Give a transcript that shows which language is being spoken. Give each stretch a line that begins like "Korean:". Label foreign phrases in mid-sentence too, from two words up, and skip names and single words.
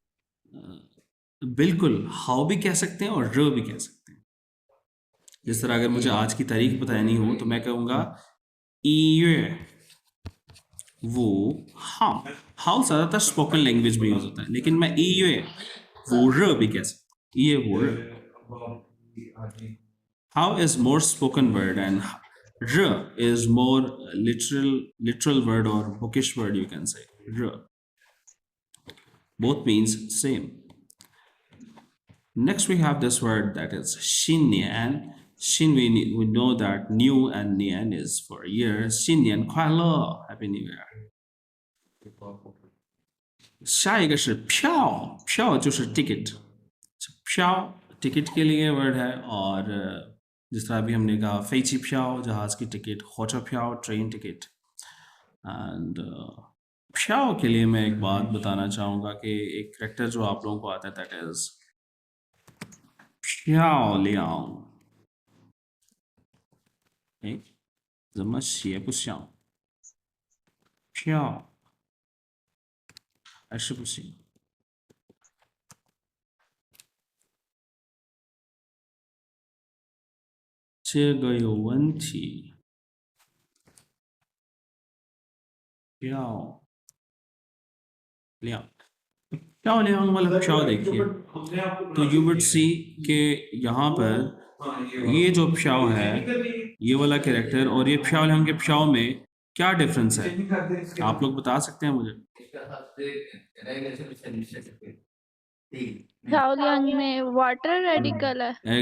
Hindi: बिल्कुल, हाउ भी कह सकते हैं और र भी कह सकते हैं। जिस तरह अगर मुझे आज की तारीख बतानी हो तो मैं कहूँगा
Chinese: 一月五号.
Hindi: हाउ ज़्यादातर
English: spoken language
Hindi: में यूज होता है, लेकिन मैं
Chinese: 一月五日
Hindi: भी कह सकता हूँ।
Chinese: 月五日.
English: hao is more spoken word and र is more literal word or bookish word, you can say. R. Both means same. Next we have this word that is Xinnian. Xin, we know that new and nian is for year.
Chinese: 新年快乐
English: Happy New Year.
Chinese: 下一个是票，票就是 ticket。
Hindi: 票 ticket के लिए word है। और जिस तरह अभी हमने कहा
Chinese: 飞机票
Hindi: जहाज की टिकट,
Chinese: 火车票
English: train ticket.
Hindi: एंड प्याओ के लिए मैं एक बात बताना चाहूँगा कि एक करेक्टर जो आप लोगों को आता है,
English: that is
Chinese: 漂亮. 哎，怎么写不像？票还是不行。这个有问题。漂亮，漂亮
Hindi: वाला प्याओ देखिए, तो
English: you would see
Hindi: कि यहाँ पर ये जो प्याओ है, ये वाला कैरेक्टर और ये प्याओ के प्याओ में क्या डिफरेंस है, आप लोग बता सकते हैं मुझे? चावलियांग में
English: water radical
Hindi: है।